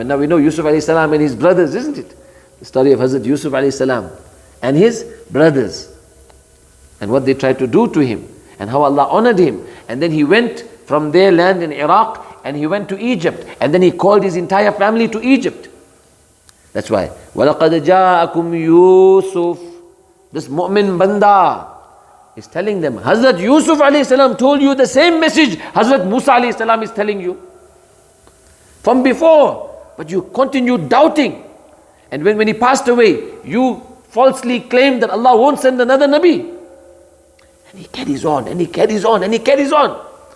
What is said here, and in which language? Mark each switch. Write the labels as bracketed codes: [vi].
[en] And now we know Yusuf alayhi salam and his brothers, isn't it? The story of Hazrat Yusuf alayhi salam and his brothers, and what they tried to do to him, and how Allah honored him. And then he went from their land in Iraq and he went to Egypt, and then he called his entire family to Egypt. That's why [ar] وَلَقَدْ جَاءَكُمْ يُوسُف. [en] This mu'min banda is telling them, Hazrat Yusuf alayhi salam told you the same message Hazrat Musa alayhi salam is telling you from before, but you continue doubting. And when he passed away, you falsely claimed that Allah won't send another Nabi. And he carries on, and he carries on, and he carries on.